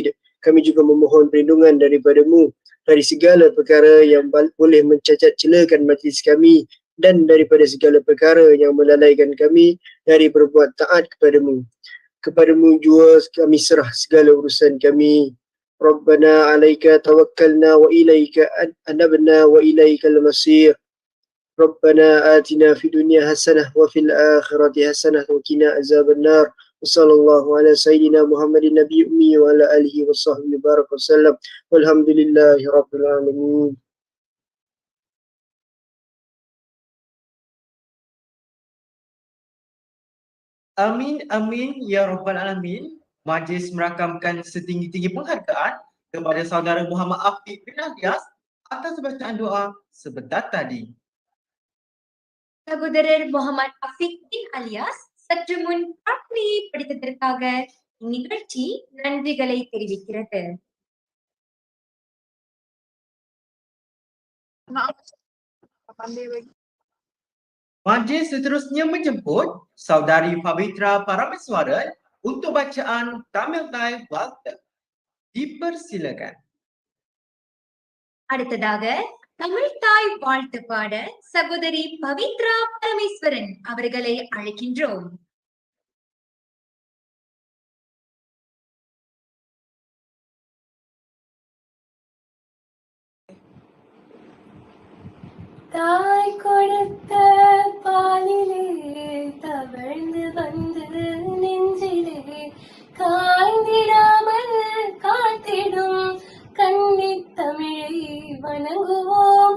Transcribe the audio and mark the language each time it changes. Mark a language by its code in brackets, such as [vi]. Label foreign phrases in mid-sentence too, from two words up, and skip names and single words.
[ms] Kami juga memohon perlindungan daripadamu dari segala perkara yang boleh mencacat celakan majlis kami dan daripada segala perkara yang melalaikan kami dari berbuat taat kepadamu. Kepadamu jua kami serah segala urusan kami. [ar] ربنا عليك توكلنا وإليك أنبنا وإليك المصير. ربنا آتنا في الدنيا حسنة وفي الآخرة حسنة وقنا عذاب النار. وصلى الله على سيدنا محمد النبي الأمي وعلى آله وصحبه بارك وسلم. والحمد لله رب العالمين. آمين، آمين، يا رب العالمين. [ms] Majlis merakamkan setinggi-tinggi penghargaan kepada Saudara Muhammad Afiq bin Alyas atas bacaan doa sebentar tadi. [ta] சகோதரர் முகமது அஃபீக் பின் அலியாஸ் சற்று முன் பிரார்த்தனையை படித்ததற்காக இந்நிகழ்ச்சி நன்றிகளை தெரிவிக்கிறது. [ms] Majlis seterusnya menjemput Saudari Pavitra Parameswaran untuk bacaan Tamil Thai Walter. Dipersilakan. [ta] அடுத்ததாக தமிழ் தாய் வாழ்த்து பாட சகோதரி பவித்ரா பரமேஸ்வரன் அவர்களை அழைக்கின்றோம். தாய் கொடுத்த பாலிலே தவழ்ந்து வந்து நெஞ்சிலே காய்ந்திடாமல் காத்திடும் கன்னித் தமிழை வணங்குவோம்.